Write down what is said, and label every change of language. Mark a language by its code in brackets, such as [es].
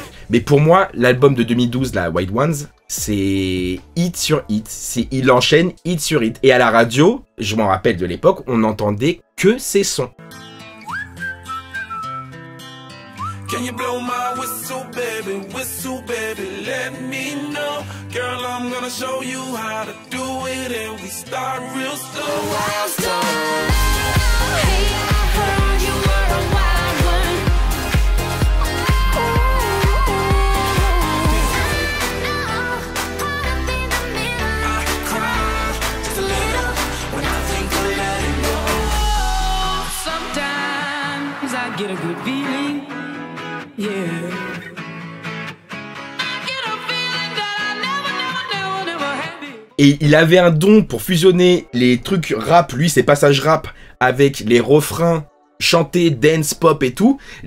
[fr] Mais pour moi, l'album de 2012, la White Ones, c'est hit sur hit. Il enchaîne hit sur hit. Et à la radio, je m'en rappelle de l'époque, on n'entendait que ces sons. [en] Can you blow my whistle, baby, let me know. Girl, I'm gonna show you how to do it, and we start real slow. Wild star. Hey, I heard you were a wild one. I cry just a little when I think of letting go. Sometimes I get a good feeling, yeah. [fr] Et il avait un don pour fusionner les trucs rap, lui, ses passages rap, avec les refrains chantés, dance, pop et tout.